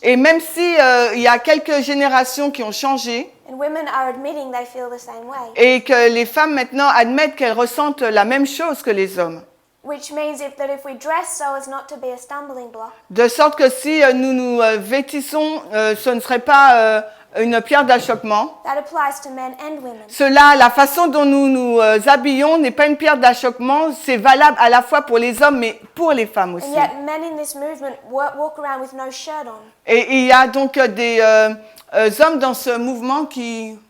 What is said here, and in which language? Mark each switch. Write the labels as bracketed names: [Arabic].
[French] Et même si il y a quelques générations qui ont changé, [English] and women are admitting they feel the same way. [French] et que les femmes maintenant admettent qu'elles ressentent la même chose que les hommes. [English] Which means that if we dress so as not to be a stumbling block, [French] De sorte que si nous nous vêtissons, ce ne serait pas une pierre d'achoppement. [English] that applies to men and women. [French] Cela, la façon dont nous nous habillons n'est pas une pierre d'achoppement, c'est valable à la fois pour les hommes mais pour les femmes aussi. [English] And yet men in this movement walk around with no shirt on, [French] Et il y a donc des hommes dans ce mouvement qui